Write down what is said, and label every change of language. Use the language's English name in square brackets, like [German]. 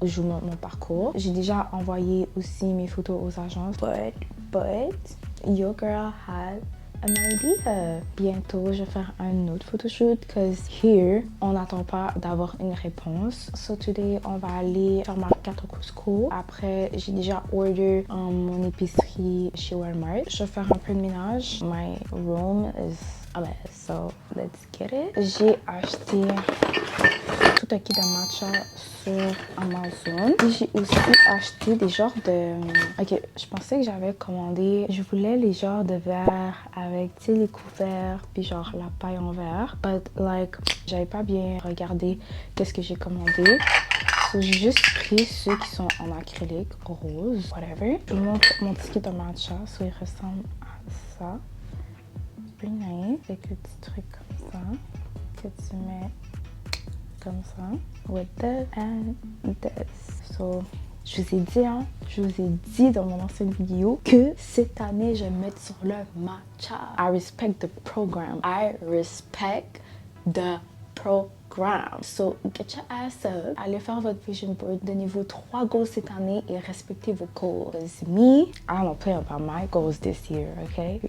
[French] Je vous montre mon parcours. J'ai déjà envoyé aussi mes photos aux agences, [English] but your girl had an idea. [French] Bientôt, je vais faire un autre photoshoot [English] cause here, [French] on n'attend pas d'avoir une réponse. [English] So today, [French] on va aller faire ma carte au Costco. Après, j'ai déjà order mon épicerie chez Walmart. Je vais faire un peu de ménage. [English] My room is a mess, so let's get it. [French] J'ai acheté tout un kit de matcha sur Amazon. Et j'ai aussi acheté des genres de... Ok, je pensais que j'avais commandé... Je voulais les genres de verres avec, tu sais, les couverts, puis genre la paille en verre. [English] But like, [French] j'avais pas bien regardé qu'est-ce que j'ai commandé. So, j'ai juste pris ceux qui sont en acrylique, rose, [English] whatever. [French] Je vous montre mon petit kit de matcha. So, il ressemble à ça. [English] Pretty nice. [French] Avec le petit truc comme ça que tu mets comme ça, [English] with this and this. [French] So, je vous ai dit, dans mon ancienne vidéo que cette année, je vais mettre sur le matcha. [English] I respect the program. I respect the program. So, get your ass up. [French] Allez faire votre vision board de niveau 3 goals cette année et respectez vos goals. [English] Because me, I don't play about my goals this year, okay?